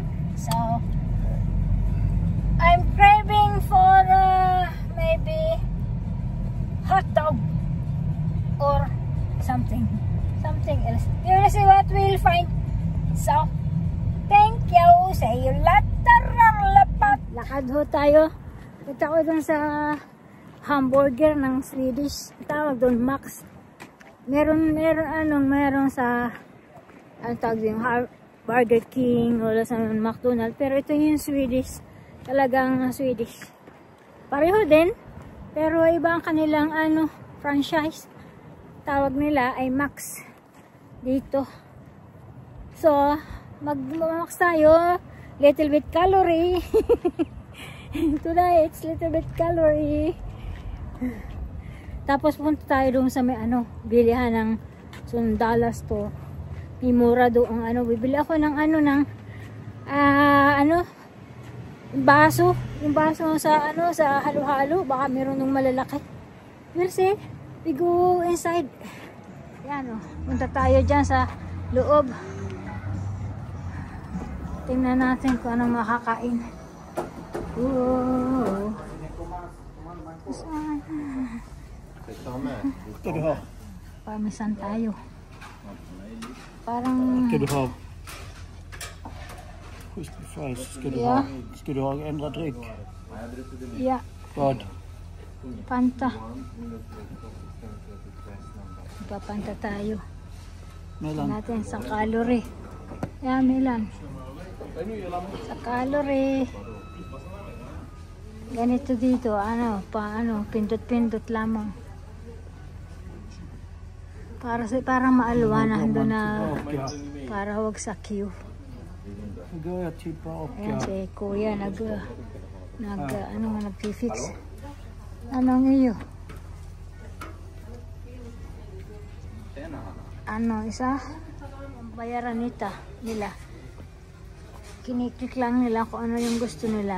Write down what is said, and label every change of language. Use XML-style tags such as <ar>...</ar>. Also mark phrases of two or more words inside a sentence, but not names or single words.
<en>So, I'm craving for maybe hot dog or something else. We will see what we'll find. So, thank you. See you later.</en> <tl>Lakad ho tayo. Punta ko dun sa hamburger ng Swedish. Tawag doon Max. Meron sa tawag yung Burger King o sa McDonald's. Pero ito yung Swedish. Talagang Swedish. Pareho din. Pero iba ang kanilang franchise. Tawag nila ay Max. Dito. So, mag-max tayo.</tl> <en>Little bit calorie. Today, it's little bit calorie.</en> <tl>Tapos punta tayo doon sa may bilihan ng Sundala store. May mura doon bibili ako ng baso. Yung baso sa halo-halo. Baka meron ng malalaki.</tl> <en>We'll see. We go inside.</en> <tl>Yan punta tayo dyan sa loob. Tingnan natin kung anong makakain. Whoa.</tl> <sv>Ska du ha?</sv> <tl>Parmesan tayo. Parang...</tl> <sv>Ska du ha?</sv> <en>Crispy fries.</en> <sv>Ska du Ja. ha? Ska du ha ändra dryck?</sv> <en>Yeah,</en> <sv>Vad?</sv> <tl>Fanta. Papanta tayo.</tl> <sv>Mellan?</sv> <tl>Natin sa calorie. Yeah, Milan. Sa calorie. Ganito dito, pindot-pindot lamang. Para maalwanan doon na para wag sa queue.</tl> <sv>Nu går jag tippa och...</sv> <tl>Ayan si Kuya nag-fix. Anong iyo? Isa? Bayaran nila. Kiniklik lang nila kung ano yung gusto nila.</tl>